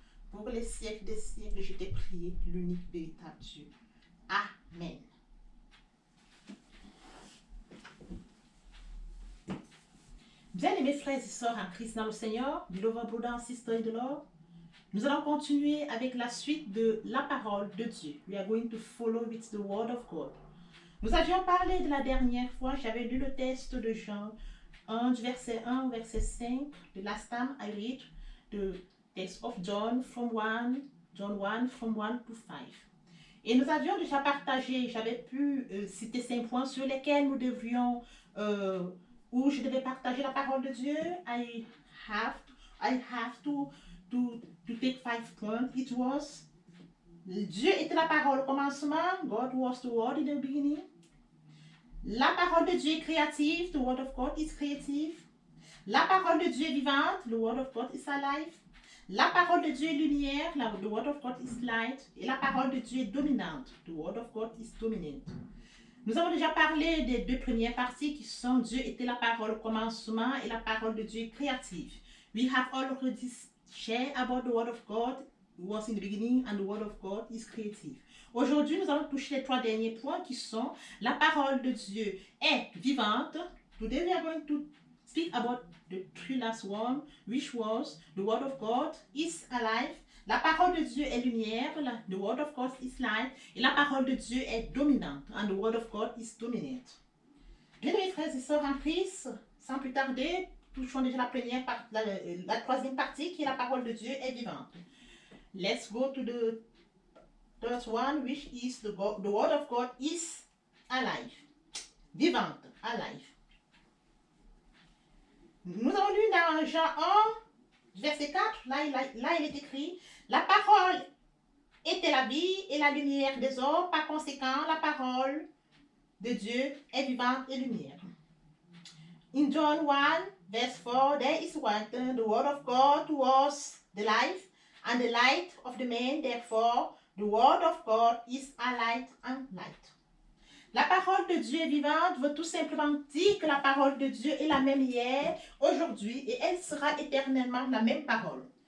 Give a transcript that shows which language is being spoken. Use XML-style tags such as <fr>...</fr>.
<fr>Pour les siècles des siècles, je t'ai prié, l'unique véritable Dieu. Amen. Bien-aimés frères et sœurs en Christ dans le Seigneur,</fr> <en>beloved brothers and sisters in the Lord,</en> <fr>nous allons continuer avec la suite de la parole de Dieu.</fr> <en>We are going to follow with the word of God.</en> <fr>Nous avions parlé de la dernière fois, j'avais lu le texte de Jean 1, du verset 1 au verset 5.</fr> <en>The last time I read the text of John 1 from 1 to 5.</en> <fr>Et nous avions déjà partagé, j'avais pu citer 5 points sur lesquels nous devrions où je devais partager la parole de Dieu.</fr> <en>I have to take 5 points. It was</en> <fr>Dieu était la parole au commencement.</fr> <en>God was the word in the beginning.</en> <fr>La parole de Dieu est créative.</fr> <en>The word of God is creative.</en> <fr>La parole de Dieu est vivante.</fr> <en>The word of God is alive.</en> <fr>La parole de Dieu est lumière.</fr> <en>The word of God is light.</en> <fr>Et la parole de Dieu est dominante.</fr> <en>The word of God is dominant.</en> <fr>Nous avons déjà parlé des deux premières parties qui sont Dieu était la parole au commencement et la parole de Dieu est créative.</fr> <en>We have already shared about the word of God was in the beginning and the word of God is creative.</en> <fr>Aujourd'hui, nous allons toucher les 3 derniers points qui sont la parole de Dieu est vivante.</fr> <en>Today we are going to speak about the 3 last one, which was the word of God is alive.</en> <fr>La parole de Dieu est lumière,</fr> <en>the word of God is light,</en> <fr>et la parole de Dieu est dominante,</fr> <en>and the word of God is dominant.</en> <fr>Bien mes frères et sœurs en Christ, sans plus tarder, touchons déjà la troisième partie qui est la parole de Dieu est vivante.</fr> <en>Let's go to the third one, which is the word of God is alive.</en> <fr>Vivante,</fr> <en>alive.</en> <fr>Nous avons lu dans Jean 1, verset 4, là il est écrit, la parole était la vie et la lumière des hommes, par conséquent, la parole de Dieu est vivante et lumière.</fr> <en>In John 1, verse 4, there is written, the word of God was the life, and the light of the man, therefore, the word of God is a light and light.</en> <fr>La parole de Dieu est vivante veut tout simplement dire que la parole de Dieu est la même hier, aujourd'hui, et elle sera éternellement la même parole.</fr>